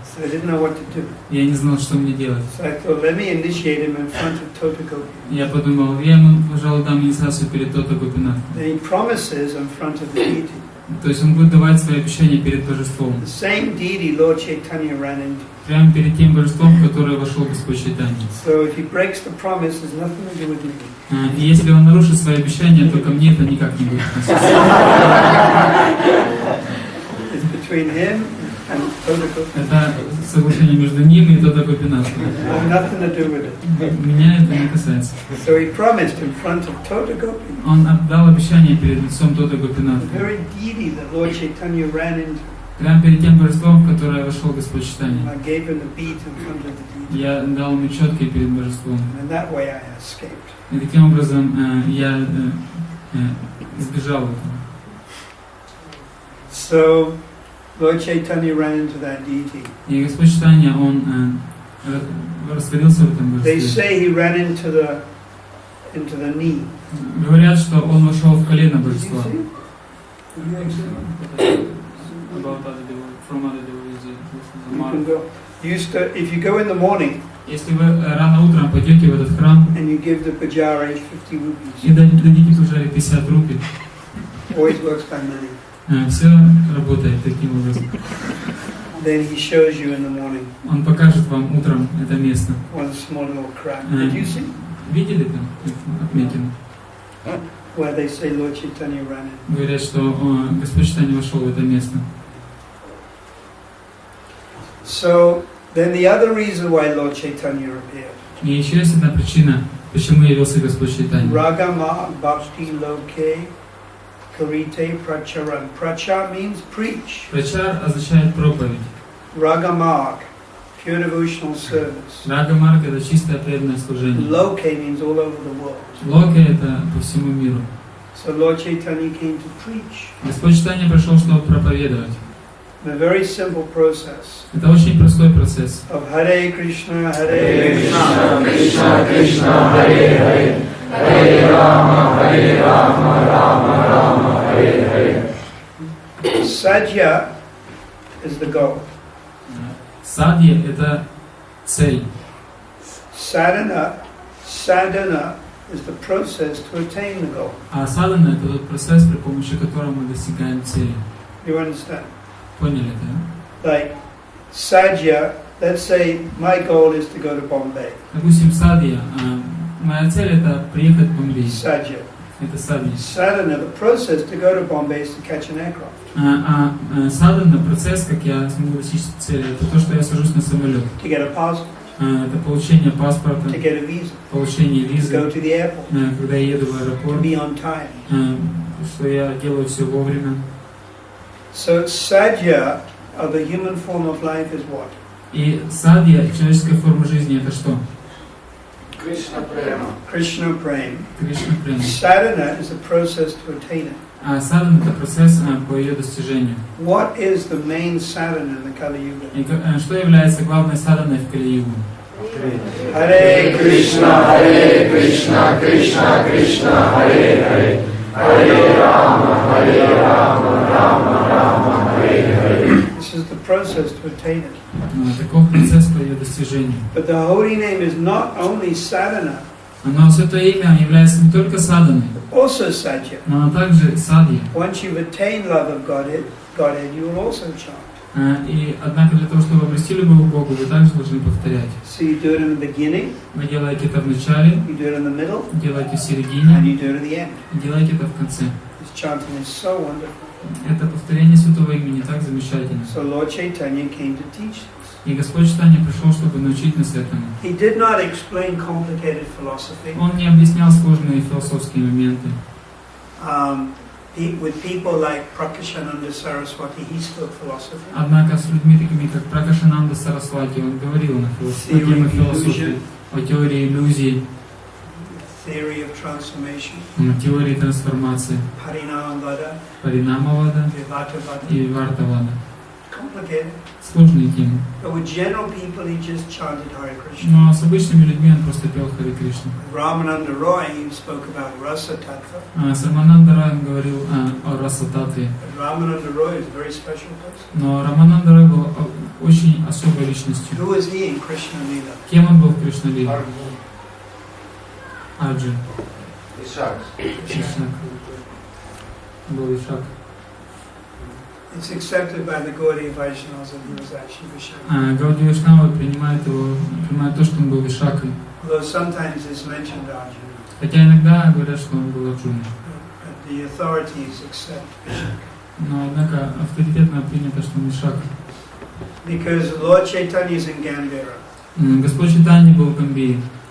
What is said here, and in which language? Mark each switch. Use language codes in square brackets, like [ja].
[en] So I didn't know what to do. [ru] Я не знал, что мне делать. [en] So I thought, let me initiate him in front of Tota Gopinath. [ru] Я подумал, я ему, пожалуй, дам инициацию перед Тота Гопинатхом. [en] Then he promises in front of the deity. [ru] То есть он будет давать свои обещания перед божеством. [en] The same deity Lord Chaitanya ran into. [ru] Прямо перед тем божеством, в которое вошел Господь Чайтаньи. [en] So if he breaks the promise, there's nothing to do with me. [ru] И если он нарушит свои обещания, то ко мне это никак не будет относиться. [en] It's between him and Todako. [ru] Это соглашение между ним и Тодо Гопинатом. [en] Nothing to do with it. [ru] Меня это не касается. [en] So he promised in front of Todako. [ru] Он отдал обещание перед лицом Тодо Гопината. [en] The very deity that Lord Chaitanya ran into. [ru] Прямо перед тем божеством, в которое вошел Господь Чайтаньи. [en] I gave him the beat in front of the deity. [ru] Я дал ему четкий перед божеством. [en] And that way I escaped. [ru] И таким образом я избежал этого. [en] So Lord Chaitanya ran into that deity. [ru] И Господь Чайтаньи, он растворился в этом [en] They [ru] божестве. [en] say he ran into the knee. [ru] Говорят, что он вошел в колено божества. [en] You can go. If you go in the morning [ru] Если вы рано утром пойдете в этот храм [en] and you give the pujari 50 [ru] и [en] rupees, [ru] дадите пужаре 50 рупий, [en] always works by money. [ru] все работает таким образом. [en] Then he shows you in the morning [ru] Он покажет вам утром это место. [en] one small little crack. Did you see? [ru] Видели там отметину? [en] Where they say Lord Chaitanya ran in. [ru] Говорят, что Господь Чайтаньи вошел в это место. [en] So then the other reason why Lord Chaitanya appeared. [ru] И еще есть одна причина, почему явился Господь Чайтаньи. [bn] Ragama bhakti loke karite pracharam. [en] Prachar means preach. [ru] Прачар означает проповедь. [en] Ragamarg, pure devotional service. [ru] Рагамарг — это чистое преданное служение. [en] Loke means all over the world. [ru] Локе — это по всему миру. [en] So Lord Chaitanya came to preach. [ru] Господь Чайтаньи пришел, чтобы проповедовать. [en] A very simple process [ru] Это очень простой процесс. [en] of Hare Krishna, [sa] Krishna, Krishna, Krishna, Hare Hare, Hare Rama, Rama, Rama, Hare Hare. [en] Sadhya is the goal. [ru] Садья — это цель. [en] Sadhana is the process to attain the goal. [ru] А садхана — это тот процесс, при помощи которого мы достигаем цели. [en] You understand? [ru] Поняли, да? [en] Like Sadhya, let's say my goal is to go to Bombay. [ru] Допустим, садья. Моя цель — это приехать в Бомбей. [en] Sadhya. [ru] Это садья. [en] Sadhana, the process to go to Bombay is to catch an aircraft. [ru] Садхана, процесс, как я смогу достичь цели, это то, что я сажусь на самолет. [en] To get a passport. [ru] Это получение паспорта, [en] To get a visa. [ru] получение [en] To [ru] визы, [en] go to the airport. [ru] когда я еду в [en] To [ru] аэропорт, [en] be on time. [ru] что я делаю все вовремя. [en] So Sadhya of the human form of life is what? [ru] И садья, человеческая форма жизни, это что? [en] Krishna Prema. Krishna Prem. [ru] Кришна према. [en] Sadhana is the process to attain it. [ru] А садхана — это процесс по ее достижению. [en] What is the main sadhana in the Kali Yuga? [ru] И что является главной садханой в Кали-югу? [sa] Hare Krishna, Krishna, Krishna, Krishna, Hare Hare, Hare Rama, Rama, Rama, Hare Hare. [en] This is the process to attain it. [ru] Таков процесс по ее достижению. [en] But the holy name is not only sadhana, [ru] Но Святое Имя является не только садханой, [en] also sadhya. [ru] но оно также садья. [en] Once you've attained love of Godhead, you will also chant. [ru] И однако для того, чтобы обрести любовь к Богу, вы также должны повторять. [en] So you do it in the beginning, [ru] Вы делаете это в начале, [en] you do it in the middle, [ru] делаете в [en] and [ru] середине, [en] you do it at the end. [ru] и делаете это в конце. [en] This chanting is so wonderful. [ru] Это повторение Святого Имени так замечательно. [en] So Lord Chaitanya came to teach this. [ru] И Господь Чайтаньи пришел, чтобы научить нас этому. [en] He did not explain complicated philosophy. [ru] Он не объяснял сложные философские моменты. [en] With people like Prakashananda Saraswati, he spoke philosophy. [ru] Однако с людьми такими, как Пракашананда Сарасвати, он говорил на темы философии, о теории иллюзий, [en] Theory of transformation, [ru] теории трансформации, [en] Parinamavada, [ru] Паринамавада [en] Vivatavada. [ru] и Вартавада. [en] Complicated. [ru] Сложные темы. [en] But with general people, he just chanted Hare Krishna. [ru] Но с обычными людьми он просто пел Харе Кришна. [en] Ramananda Roy, he spoke about Rasa Tattva. [ru] С Рамананда Рой он говорил о Раса-татве. [en] But Ramananda Roy is a very special person. [ru] Но Рамананда Рой был очень особой личностью. [en] Who is he in Krishna Lila? [ru] Кем он был в Кришна-лиле? Арджун. Ишак. Ишак. Был Ишак. [en] It's accepted by the Gaudiya Vaishnavas that he was actually Vishaka. [ru] Гаудия Вайшнавы принимают то, что он был Вишакой. [en] Although sometimes it's mentioned Arjuna. [ru] Хотя иногда говорят, что он был Арджуной. [en] But the authorities accept Vishaka. [ru] Но однако авторитетно принято, что он Вишака. [en] Because Lord Chaitanya is in Gambhira. [ru] Господь Чайтаньи был в Гамбире.